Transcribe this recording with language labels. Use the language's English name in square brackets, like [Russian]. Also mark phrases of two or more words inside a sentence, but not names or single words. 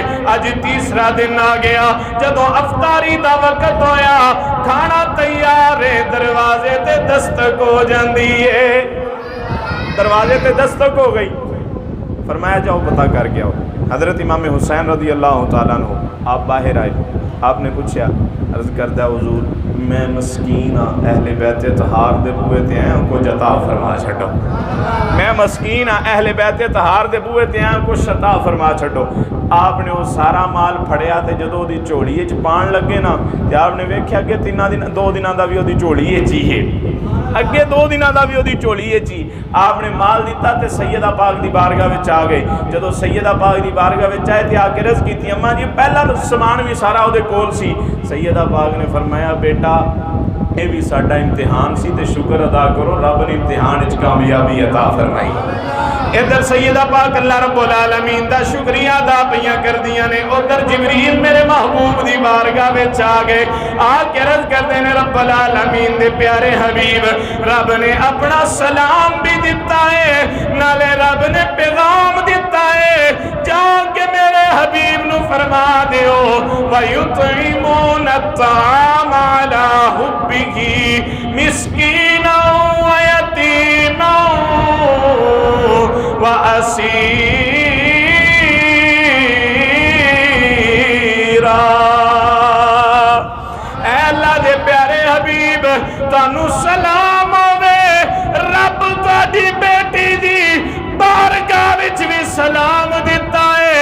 [Punjabi] اج تیسرا دن آ گیا، جدوں افطاری کا وقت ہویا، کھانا تیار ہے، دروازے تے دستک ہو جاتی ہے. دروازے تے دستک ہو گئی۔ فرمایا جاؤ پتہ کر کے آؤ. حضرت امام حسین [Arabic] رضي الله تعالى عنه [Punjabi] آپ باہر آئے. [Urdu] آپ نے پوچھا, [Punjabi] عرض کردا حضور میں مسکین ہاں، اہلِ بیت اطہار دے بوہے تے آیا، کجھ عطا فرما چھڈو. میں مسکین ہاں، اہلِ بیت اطہار دے بوہے تے آیا، کجھ عطا فرما چھڈو. آپ نے او سارا مال پھڑیا تو جو او جھولی پان لگے نا، تو آپ نے ویکھیا کہ 2 دنوں کا بھی او جھولی چ ہے، اگے 2 دنوں کا بھی او جھولی چ. آپ نے مال دتا تو سیدہ پاک کی بارگاہ میں آ گئے. جو سیدہ پاک کی بارگاہ میں آئے تو آ کے عرض کی، اماں جی پہلا سامان بھی سارا او کول سی. سیدہ پاک نے فرمایا، بیٹا یہ بھی ساڈا امتحان سی، تے شکر ادا کرو رب نے امتحان چ کامیابی عطا فرمائی. ادھر سیدہ پاک اللہ رب العالمین دا شکریہ ادا پئیاں کردیاں نے، ادھر جبریل میرے محبوب دی بارگاہ وچ آ گئے. آ کے عرض کردے نے, رب العالمین دے پیارے حبیب، رب نے اپنا سلام بھی دتا ہے، نالے رب نے پیغام دتا ہے، جا کے میرے حبیب نوں فرما دیو, [Arabic] ويطعمون الطعام على حبه مسكينا ويتيما وأسيرا. [Punjabi] اللہ دے پیارے حبیب تانوں سلام آوے، رب تہاڈی بیٹی دی بارگاہ وچ بھی سلام دتا ہے.